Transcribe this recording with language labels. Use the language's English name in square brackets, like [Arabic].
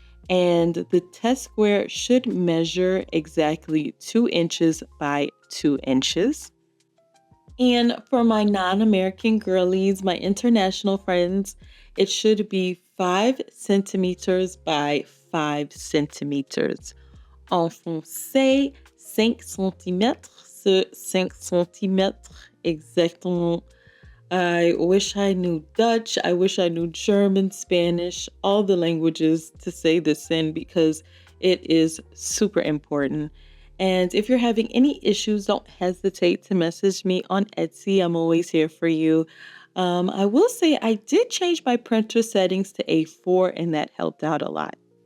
[English] And the test square should measure exactly 2 inches by 2 inches. And for my non-American girlies, my international friends, it should be 5 centimeters by 5 centimeters. [French] En français, 5 centimètres sur 5 centimètres exactement. [English] I wish I knew Dutch. I wish I knew German, Spanish, all the languages to say this in because it is super important. And if you're having any issues, don't hesitate to message me on Etsy. I'm always here for you. I will say I did change my printer settings to A4 and that helped out a lot.